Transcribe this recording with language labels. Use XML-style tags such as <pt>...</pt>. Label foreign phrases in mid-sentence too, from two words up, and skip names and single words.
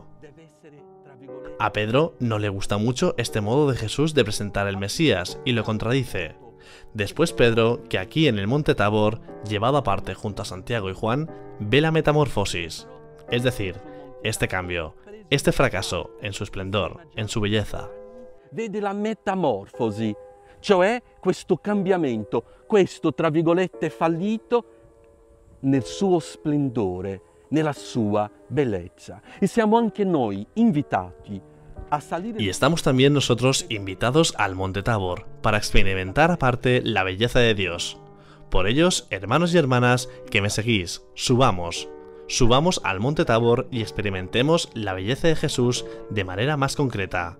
<es>A Pedro no le gusta mucho este modo de Jesús de presentar el Mesías y lo contradice. Después Pedro, que aquí en el Monte Tabor, llevado aparte junto a Santiago y Juan, ve la metamorfosis, es decir, este cambio, este fracaso en su esplendor, en su belleza.</es> <it>Vede la metamorfosi, cioè questo cambiamento, questo tra virgolette fallito nel suo splendore, nella sua bellezza. E siamo anche noi invitati a salire.</it> <es>Y estamos también nosotros invitados al Monte Tabor para experimentar aparte la belleza de Dios. Por ellos, hermanos y hermanas que me seguís, subamos al Monte Tabor y experimentemos la belleza de Jesús de manera más concreta.</es>